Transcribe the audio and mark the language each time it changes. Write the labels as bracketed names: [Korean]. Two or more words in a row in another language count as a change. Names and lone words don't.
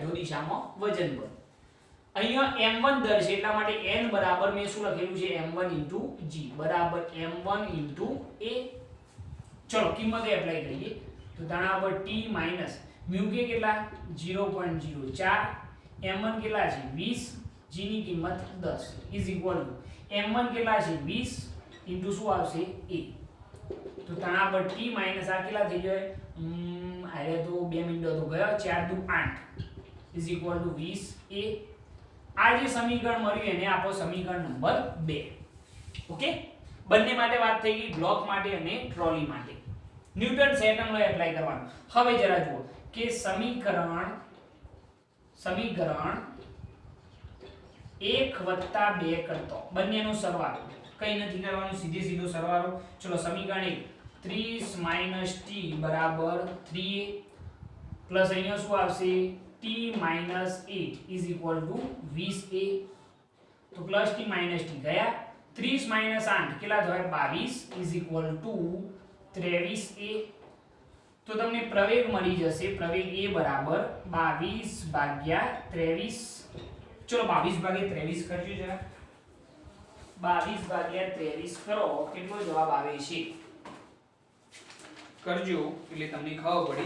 [Gujarati] અધો દિશામાં વજન બળ. અહીંયા m1 દર છે એટલા માટે n બરાબર મેં શું લખેલું છે m1 into g બરાબર m1 into a. ચલો કિંમત એપ્લાય કરીએ તો તણાવ બળ t mu k કેટલા 0.04, m1 કેટલા છે 20, g ની કિંમત 10 [English] is equal to [Gujarati] m1 કેટલા છે 20 into શું આવશે a. તો તણાવ બળ t માઈનસ આ કેટલા થઈ જાય? આરે તો 2 મિનિટ તો ગયો, 4 દુ 8 [English] is equal to [Gujarati] 20 a. આ જે સમીકરણ મળ્યું એને આપો સમીકરણ નંબર 2. ઓકે. બંને માટે વાત થઈ ગઈ, બ્લોક માટે અને ટ્રોલી માટે. ન્યૂટન [English] second law [Gujarati] એપ્લાય કરવાનો. હવે જરા જુઓ કે સમીકરણ 1 + 2 કરતો બંનેનો સરવાળો. કઈ નથી કરવાનું, સીધે સીધો સરવાળો. ચલો સમીકરણ 1 30 t બરાબર 3a પ્લસ અહીંયા શું આવશે t - 8 [English] is equal to [Gujarati] 20a. તો પ્લસ t માઈનસ t ગયા. 30 - 8 કેટલા થાય 22 [English] is equal to [Gujarati] 23a. તો તમને પ્રવેગ મળી જશે. પ્રવેગ a બરાબર 22 ભાગ્યા 23. ચલો 22 ભાગ્યા 23 કરજો જરા. 22 ભાગ્યા 23 કરો કેટલો જવાબ આવે છે કરજો એટલે તમને ખબર પડે.